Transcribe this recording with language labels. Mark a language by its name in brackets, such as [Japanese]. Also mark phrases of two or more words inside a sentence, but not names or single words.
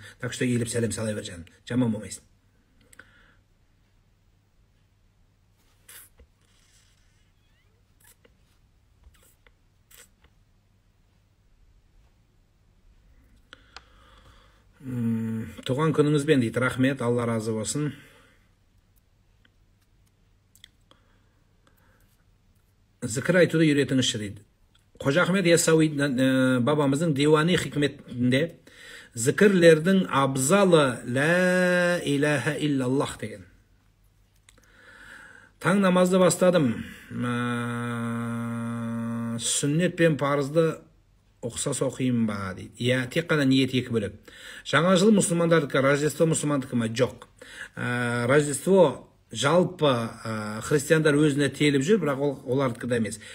[Russian] Так что [Kazakh] еліп сәлем сала бер жаным, жаман болмайсың. Туған күніңізбен дейді. Рахмет, Алла разы болсын. Зікір айтуды үйретіңізші дейді. Қожа Ахмет Яссауи бабамыздың Диуани хикметінде зікірлердің абзалы [Arabic] لا إله إلا الله [Kazakh] деген. Таң намазды бастадым. Сүннет пен парызды ұқсас оқиын ба дейді. Иә, тек қана ниет екі бөлек. Жаңа жыл мұсылмандардікі, Рождество мұсылмандікі ма? Жоқ. Рождество жалпы христиандар өзіне теліп жүр, бірақ олардікі да емес.